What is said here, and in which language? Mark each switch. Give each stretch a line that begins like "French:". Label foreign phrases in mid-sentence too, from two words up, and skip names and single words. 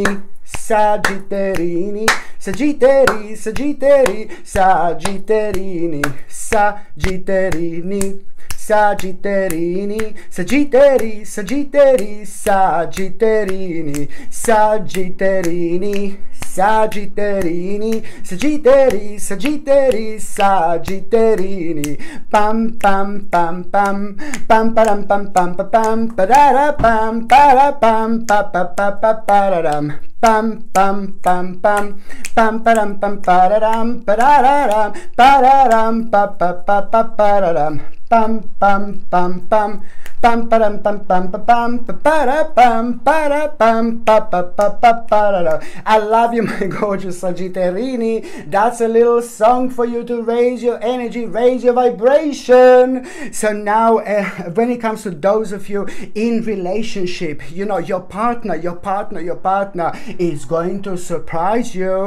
English: Sagitterini, Sagittari, Sagittari, Sagitterini, Sagitterini, Sagitterini, Sagittari, Sagittari, Sagitterini, Sagitterini, Sagitterini, Sagittari, Sagittari, Sagitterini, pam pam pam pam pam param pam pam pam parara pam para pam pa pa pa pa pararam pam pam pam pam pam param pam pararam pararam pararam pa pa pa pa pararam pam pam pam pam pam param pam pam pam para pam para pam pa pa pa pa pararam. I love you, my gorgeous Sagittarini. That's a little song for you to raise your energy, raise your vibration. So now when it comes to those of you in relationship, you know, your partner is going to surprise you.